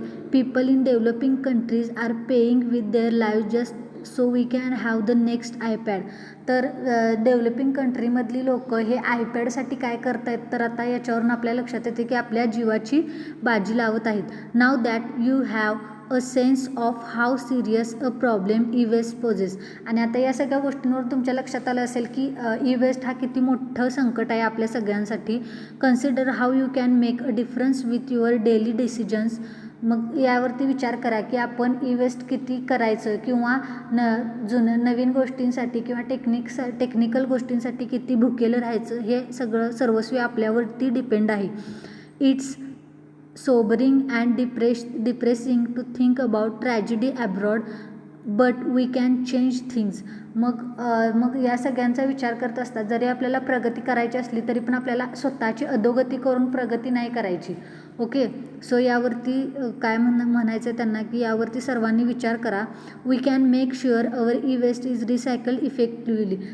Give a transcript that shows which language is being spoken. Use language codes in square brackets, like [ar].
[en] People in developing countries are paying with their lives just so we can have the next iPad. [mr] तर developing कंट्रीमधली लोक हे आयपॅडसाठी काय करतायत तर आता याच्यावरून आपल्या लक्षात येते की आपल्या जीवाची बाजी लावत आहेत. [en] Now that you have a sense of how serious a problem e waste poses. [mr] आणि आता या सगळ्या गोष्टींवर तुमच्या लक्षात आलं असेल की ई वेस्ट हा किती मोठं संकट आहे आपल्या सगळ्यांसाठी. [en] Consider how you can make a difference with your daily decisions. [mr] मग यावरती विचार करा की आपण ई वेस्ट किती करायचं किंवा नवीन गोष्टींसाठी किंवा टेक्निकल गोष्टींसाठी किती भुकेलं राहायचं हे सगळं सर्वस्वी आपल्यावरती डिपेंड आहे. [en] It's sobering and depressing to think about tragedy abroad but we can change things. [mr] मग या सगळ्यांचा विचार करत असतात जरी आपल्याला प्रगती करायची असली तरी पण आपल्याला स्वतःची अधोगती करून प्रगती नाही करायची. ओके, सो यावरती काय म्हणायचं आहे त्यांना की यावरती सर्वांनी विचार करा. [en] We can make sure our e waste is recycle effectively.